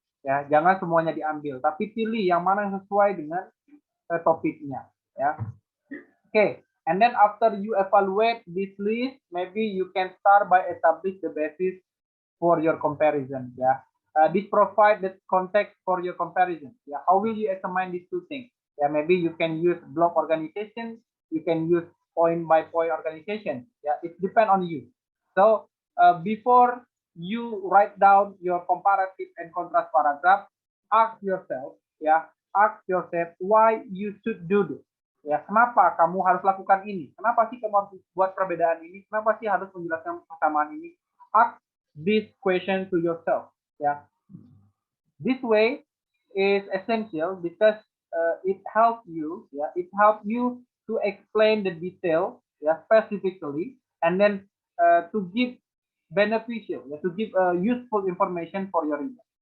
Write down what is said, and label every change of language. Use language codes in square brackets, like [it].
[id] Ya, jangan semuanya diambil, tapi pilih yang mana yang sesuai dengan topiknya, ya. [en] Okay, and then after you evaluate this list, maybe you can start by establish the basis for your comparison, ya. This provide the context for your comparison. Yeah, how will you examine these two things? Yeah, maybe you can use block organization, you can use point by point organization. Yeah, it depends on you. So before you write down your comparative and contrast paragraph, ask yourself, ya, ask yourself why you should do this. [id] Ya, kenapa kamu harus lakukan ini? Kenapa sih kamu harus buat perbedaan ini? Kenapa sih harus menjelaskan persamaan ini? [en] Ask this question to yourself. Ya, this way is essential because it helps you. Yeah, it helps you to explain the detail, yeah, specifically, and then to give beneficial, yeah, to give useful information for your reader.